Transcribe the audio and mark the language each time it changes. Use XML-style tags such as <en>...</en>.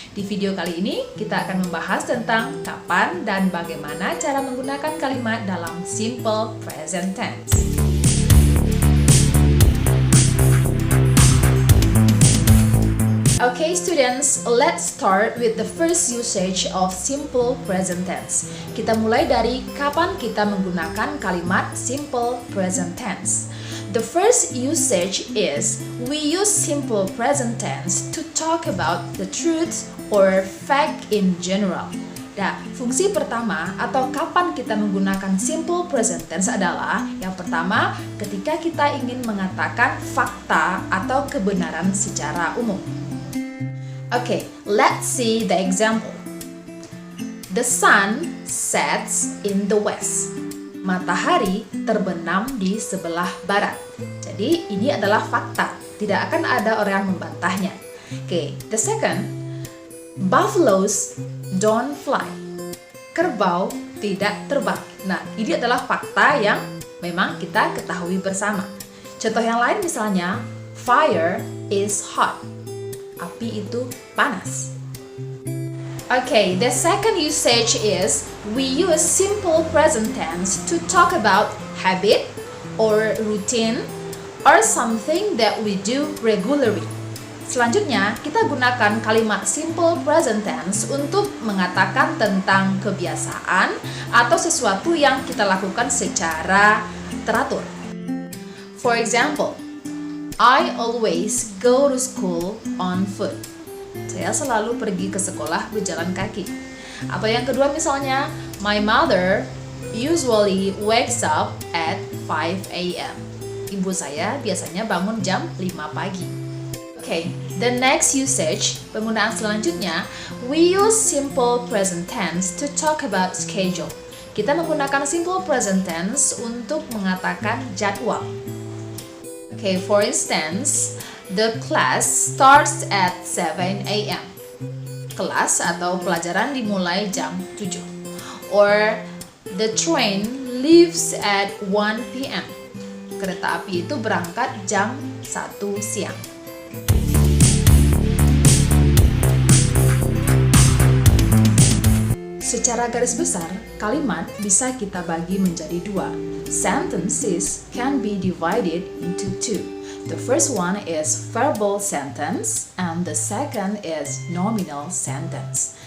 <id>Di video kali ini, kita akan membahas tentang kapan dan bagaimana cara menggunakan kalimat dalam simple present tense.</id> <en>Okay students, let's start with the first usage of simple present tense.</en> <id>Kita mulai dari kapan kita menggunakan kalimat simple present tense.</id> <en>The first usage is we use simple present tense to talk about the truth or fact in general.</en> <id>Nah, fungsi pertama atau kapan kita menggunakan simple present tense adalah yang pertama ketika kita ingin mengatakan fakta atau kebenaran secara umum.</id> <en>Okay, let's see the example. The sun sets in the west.</en> <id>Matahari terbenam di sebelah barat. Jadi ini adalah fakta. Tidak akan ada orang yang membantahnya.</id> <en>Okay, the second, buffaloes don't fly.</en> <id>Kerbau tidak terbang. Nah, ini adalah fakta yang memang kita ketahui bersama. Contoh yang lain misalnya,</id> <en>fire is hot.</en> <id>Api itu panas.</id> <en>Okay, the second usage is we use simple present tense to talk about habit or routine or something that we do regularly.</en> <id>Selanjutnya, kita gunakan kalimat simple present tense untuk mengatakan tentang kebiasaan atau sesuatu yang kita lakukan secara teratur.</id> <en>For example, I always go to school on foot.</en> <id>Saya selalu pergi ke sekolah berjalan kaki. Atau yang kedua misalnya,</id> <en>my mother usually wakes up at 5 a.m.</en> <id>Ibu saya biasanya bangun jam 5 pagi.</id> <en>Okay, the next usage,</en> <id>penggunaan selanjutnya,</id> <en>we use simple present tense to talk about schedule.</en> <id>Kita menggunakan simple present tense untuk mengatakan jadwal.</id> <en>Okay, for instance, the class starts at 7 a.m.</en> <id>Kelas atau pelajaran dimulai jam 7.</id> <en>Or, the train leaves at 1 p.m.</en> <id>Kereta api itu berangkat jam 1 siang. Secara garis besar, kalimat bisa kita bagi menjadi dua.</id> <en>Sentences can be divided into two. The first one is verbal sentence and the second is nominal sentence.</en>